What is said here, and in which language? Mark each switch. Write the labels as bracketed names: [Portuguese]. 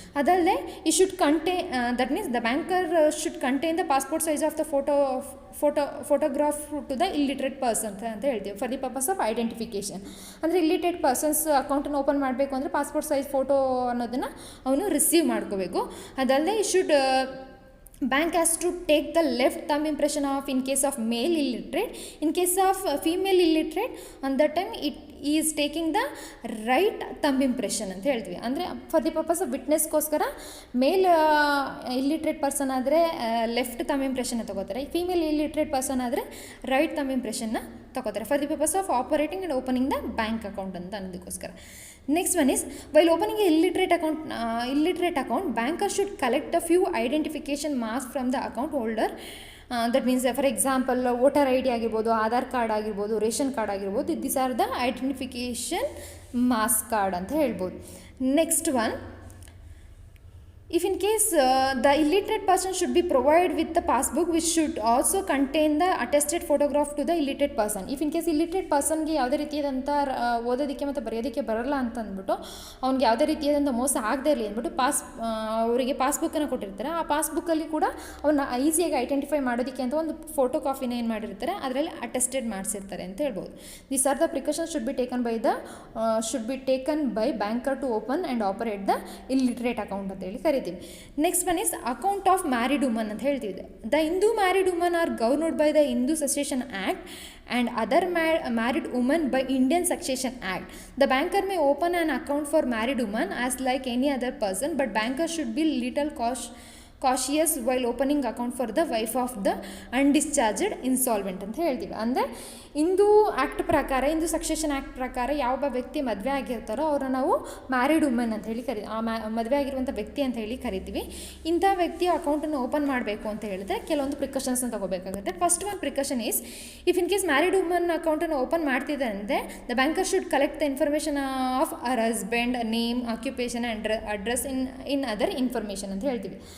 [English] ಅದಲ್ಲದೆ ಈ should that means the banker should contain the passport size of the photograph to the illiterate person [Kannada] ಅಂತ ಹೇಳ್ತೀವಿ [English] For the purpose of identification. [Kannada] ಅಂದರೆ illiterate persons ಅಕೌಂಟನ್ನು open ಮಾಡಬೇಕು ಅಂದರೆ passport size photo ಅನ್ನೋದನ್ನು ಅವನು ರಿಸೀವ್ ಮಾಡ್ಕೋಬೇಕು. ಅದಲ್ಲದೆ ಈ [English] Should bank has to take the left thumb impression of in case of male illiterate. In case of female illiterate, on that time it is taking the right thumb impression [Kannada] ಅಂತ ಹೇಳ್ತೀವಿ. [English] ಅಂದರೆ for the purpose of ವಿಟ್ನೆಸ್ಗೋಸ್ಕರ male illiterate person ಆದರೆ ಲೆಫ್ಟ್ ಥಂಬ್ ಇಂಪ್ರೆಷನ್ನ ತೊಗೋತಾರೆ, ಫೀಮೇಲ್ ಇಲ್ಲಿಟ್ರೇಟ್ ಪರ್ಸನ್ ಆದರೆ ರೈಟ್ ಥಂಬ್ ಇಂಪ್ರೆಷನ್ನ ತೊಗೋತಾರೆ for the purpose of operating and opening the bank account ಅಂತ ಅನ್ನೋದಕ್ಕೋಸ್ಕರ. Next one is, while opening a illiterate account, banker should collect a few identification marks from the account holder. That means, for example, voter ID [Kannada] ಆಗಿರ್ಬೋದು, Aadhaar card ಆಗಿರ್ಬೋದು, [English] Ration card ಆಗಿರ್ಬೋದು. These are the identification marks card [Kannada] ಅಂತ ಹೇಳ್ಬೋದು. [English] Next one, if in case the illiterate person should be provided with the passbook which should also contain the attested photograph to the illiterate person. If in case illiterate [Kannada] personಗೆ ಯಾವುದೇ ರೀತಿಯಾದಂಥ ಓದೋದಕ್ಕೆ ಮತ್ತು ಬರೆಯೋದಕ್ಕೆ ಬರಲ್ಲ ಅಂತ ಅಂದ್ಬಿಟ್ಟು ಅವ್ನಿಗೆ ಯಾವುದೇ ರೀತಿಯಾದಂಥ ಮೋಸ ಆಗದೇ ಇರಲಿ ಅಂದ್ಬಿಟ್ಟು ಅವರಿಗೆ ಪಾಸ್ಬುಕ್ಕನ್ನು ಕೊಟ್ಟಿರ್ತಾರೆ. ಆ ಪಾಸ್ಬುಕ್ಕಲ್ಲಿ ಕೂಡ ಅವನ್ನ ಈಸಿಯಾಗಿ ಐಡೆಂಟಿಫೈ ಮಾಡೋದಕ್ಕೆ ಅಂತ ಒಂದು ಫೋಟೋ ಕಾಪಿನ ಏನು ಮಾಡಿರ್ತಾರೆ, ಅದರಲ್ಲಿ ಅಟೆಸ್ಟೆಡ್ ಮಾಡಿಸಿರ್ತಾರೆ ಅಂತ ಹೇಳ್ಬೋದು. [English] these are the precautions should be taken by banker to open and operate the illiterate account [Kannada] ಅಂತ ಹೇಳಿ ಕರೀತಾರೆ. ಕರಿತೀವಿ. [English] Next one is account of married woman ಅಂತ ಹೇಳ್ತೀವಿ. The Hindu married woman are governed by the Hindu succession act and other married women by Indian Succession Act. The banker may open an account for married women as like any other person, but banker should be little cautious while opening account for the wife of the undischarged insolvent [Kannada] ಅಂತ ಹೇಳ್ತೀವಿ. ಅಂದರೆ Hindu act ಪ್ರಕಾರ, Hindu succession act ಪ್ರಕಾರ ಯಾವ ವ್ಯಕ್ತಿ ಮದುವೆ ಆಗಿರ್ತಾರೋ ಅವರ ನಾವು ಮ್ಯಾರಿಡ್ ವುಮೆನ್ ಅಂತ ಹೇಳಿ ಮದುವೆ ಆಗಿರುವಂಥ ವ್ಯಕ್ತಿ ಅಂತ ಹೇಳಿ ಕರಿತೀವಿ. ಇಂಥ ವ್ಯಕ್ತಿಯ ಅಕೌಂಟನ್ನು ಓಪನ್ ಮಾಡಬೇಕು ಅಂತ ಹೇಳಿದ್ರೆ ಕೆಲವೊಂದು ಪ್ರಿಕಾಷನ್ಸ್ನ ತಗೋಬೇಕಾಗುತ್ತೆ. [English] first one precaution is, if in case married woman ಅಕೌಂಟನ್ನು open ಮಾಡ್ತಿದೆ ಅಂದರೆ the banker should collect the information of ಅವರ್ husband name, occupation and address in other information [Kannada] ಅಂತ ಹೇಳ್ತೀವಿ.